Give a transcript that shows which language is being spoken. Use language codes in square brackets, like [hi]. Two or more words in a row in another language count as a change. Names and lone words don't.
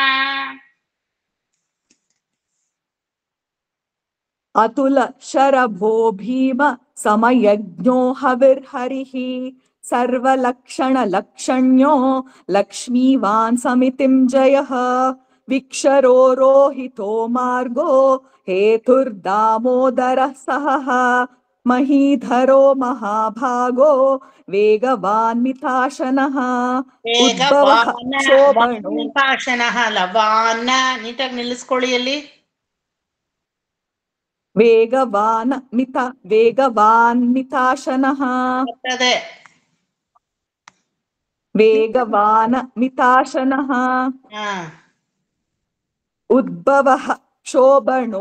[sa] अतुल शरभो भीम समयज्ञो हविर्हरिः सर्वलक्षण लक्षण्यो लक्ष्मीवान् समितिं जयः विक्षरो रोहितो मार्गो हेतुर्दामोदरः सहः महीधरो महाभागो वेगवान् मिताशनः उद्भवः क्षोभणो मिताशनः लवान [kn] ನೀಟಾಗಿ ನಿಲ್ಲಿಸ್ಕೊಳ್ಳಿ ಅಲ್ಲಿ [sa] वेगवान् मिताशनः वेगवान् मिताशनः उद्भवः क्षोभणो